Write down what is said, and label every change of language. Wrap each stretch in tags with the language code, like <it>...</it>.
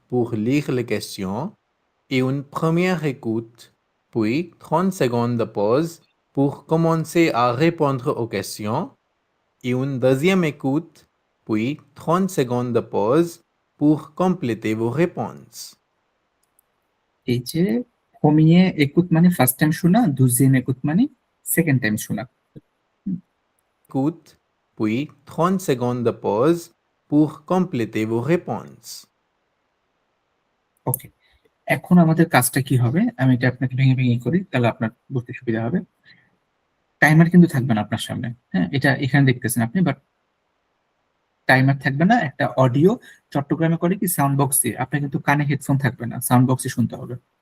<fr>pour lire les questions et une première écoute, puis 30 secondes de pause pour commencer à répondre aux questions et une deuxième écoute, puis 30 secondes de pause pour compléter vos réponses.</fr> <bn>এই যে প্রমিয়ে একুত মানে first time শোনা, দুজিয়েম একুত মানে second time শোনা।</bn> <fr>Écoute, puis 30 secondes de pause pour compléter vos réponses.</fr> <bn>ওকে, এখন আমাদের কাজটা কি হবে, আমি এটা আপনাকে ভেঙে ভেঙে করি, তাহলে আপনার বুঝতে সুবিধা হবে। টাইমার কিন্তু থাকবে না আপনার সামনে, হ্যাঁ, এটা এখানে দেখতেছেন আপনি, বাট টাইমার থাকবে না। একটা অডিও চট্টগ্রামে করে কি সাউন্ড বক্স দিয়ে, আপনার কিন্তু কানে হেডফোন থাকবে না, সাউন্ড বক্সে শুনতে হবে।</bn>